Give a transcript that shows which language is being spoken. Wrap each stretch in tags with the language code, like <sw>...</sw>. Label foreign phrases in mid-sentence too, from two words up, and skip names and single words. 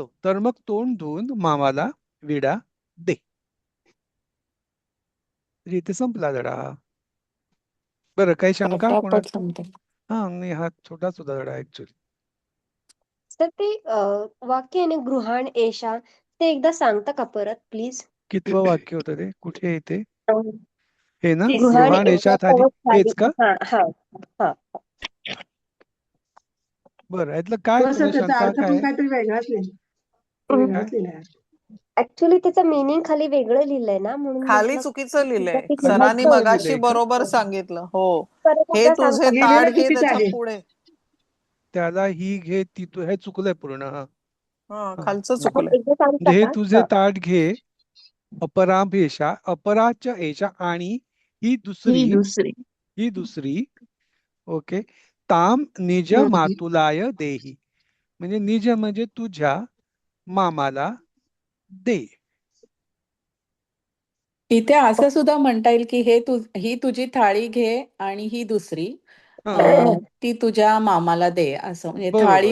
<mr>तर मग तोंड धुवून मामाला विडा दे. म्हणजे इथे संपला धडा. बरं, काही शंका पटापट कोणाला? संपते. हा, नाही, हा छोटा सुद्धा धडा ऍक्च्युली. तर ते वाक्य आहे ना,</mr> <sa>गृहाण एषा,</sa> <mr>ते एकदा सांगता का परत प्लीज? कितवं वाक्य होतं ते? कुठे येते हे ना? गृहाण गृहाण एषा</mr> <sa>एषा थाली,</sa> <mr>तव हेच का? हा हा हा. बरं, यातलं काय हो सर, तुला त्याचा शंका अर्थ काय पण आहे? काहीतरी वेगळाच काय? लिहिलाय. ऍक्च्युली त्याचं मीनिंग खाली वेगळं लिहिलंय ना, म्हणून खाली म्हटलं चुकीचं लिहिलंय. की खाली सरांनी चुकीचं मगाशी लिहिलंय का? बरोबर सांगितलं. हो, परत हे एकदा तुझे सांगता. ताट लिहिलेलं घे, चुकीचं त्याच्या आहे. पुढे त्याला ही घे, ती तू, हे चुकलंय पूर्ण. हा, हा, हा, खालचं हा. चुकलंय. एकदा सांगता म्हणजे हे का? तुझे ताट घे,</mr> <sa>अपराम एषा, अपराच्या एषा,</sa> <mr>आणि ही दुसरी, ही दुसरी.</mr> <sa>ओके. ताम निज मातुलाय देही,</sa> <mr>म्हणजे निज म्हणजे तुझ्या मामाला दे. इथे असं सुद्धा म्हणता येईल की ही तुझी थाळी घे आणि ही दुसरी हा, ती तुझ्या मामाला दे, असं. म्हणजे थाळी</mr>